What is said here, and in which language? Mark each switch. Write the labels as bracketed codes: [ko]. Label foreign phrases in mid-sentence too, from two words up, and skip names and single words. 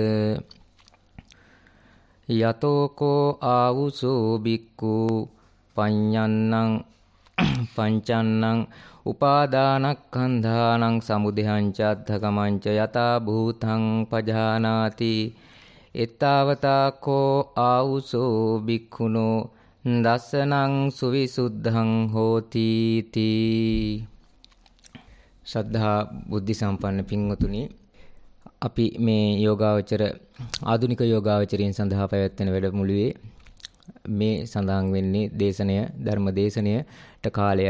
[pi] යතෝ කෝ ආවුසෝ බික්ඛු පඤ්ඤන්නං පංචන්නං උපාදානක්ඛන්ධානං සමුදයං චද්ධකමං ච යතා භූතං පජානාති එත්තාවතා කෝ ආවුසෝ බික්ඛුනෝ දස්සනං සුවිසුද්ධං හෝති තී. [si] ශ්‍රද්ධා බුද්ධ සම්පන්න පින්වතුනි, අපි මේ යෝගාවචර ආධුනික යෝගාවචරයන් සඳහා පැවැත්වෙන වැඩමුළුවේ මේ සඳහන් වෙන්නේ දේශනය ධර්ම දේශනයට කාලයයි.